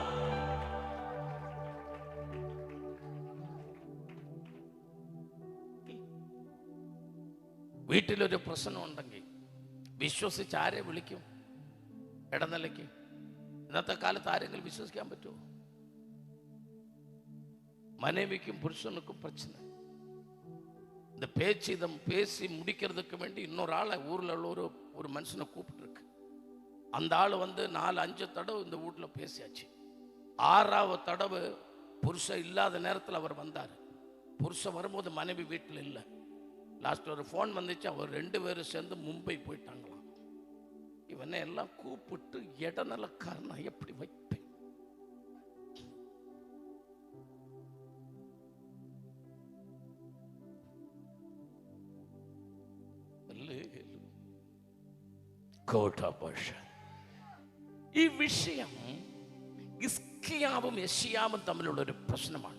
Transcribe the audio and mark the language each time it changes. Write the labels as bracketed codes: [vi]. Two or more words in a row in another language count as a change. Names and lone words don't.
[ml] വീട്ടിലൊരു പ്രശ്നമുണ്ടെങ്കിൽ വിശ്വസിച്ച് ആരെ വിളിക്കും? ഇടനിലയ്ക്ക്. ഇന്നത്തെ കാലത്ത് ആരെങ്കിലും വിശ്വസിക്കാൻ പറ്റുമോ? [ta] மனைவிக்கும் புருஷனுக்கும் பிரச்சனை. இந்த பேசி முடிக்கிறதுக்கு வேண்டி இன்னொரு ஆளை ஊரில் உள்ள ஒரு மனுஷனை கூப்பிட்டுருக்கு. அந்த ஆள் வந்து 4-5 தடவை இந்த வீட்டில் பேசியாச்சு. 6வது தடவை புருஷன் இல்லாத நேரத்தில் அவர் வந்தார். புருஷன் வரும்போது மனைவி வீட்டில் இல்லை. லாஸ்ட் ஒரு ஃபோன் வந்துச்சு, அவர் 2 பேரும் சேர்ந்து மும்பை போயிட்டாங்களாம். இவனை எல்லாம் கூப்பிட்டு இடநலக்காரனா எப்படி வைப்பேன்? [ml] ഈ വിഷയം ഹിസ്കിയാവും യെശയ്യാവും തമ്മിലുള്ള ഒരു പ്രശ്നമാണ്.